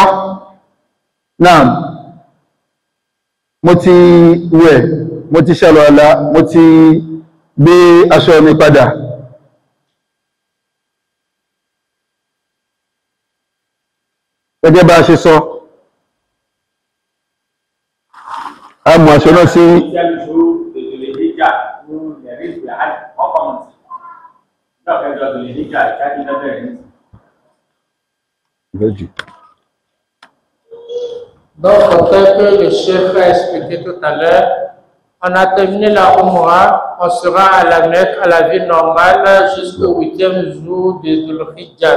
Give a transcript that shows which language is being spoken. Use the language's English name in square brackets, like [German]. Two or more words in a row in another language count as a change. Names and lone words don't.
[Yoruba] Náà mo ti wẹ̀, mo ti ṣàlùwàlá, mo ti gbé aṣọ mi padà. Gẹ́gẹ́ bá a ṣe sọ, a mú aṣọ náà sí [French] Donc, tel que le chef a expliqué tout à l'heure, on a terminé la Umrah, on sera à la Mecque, à la vie normale, jusqu'au 8e jour de Dhul Hijjah.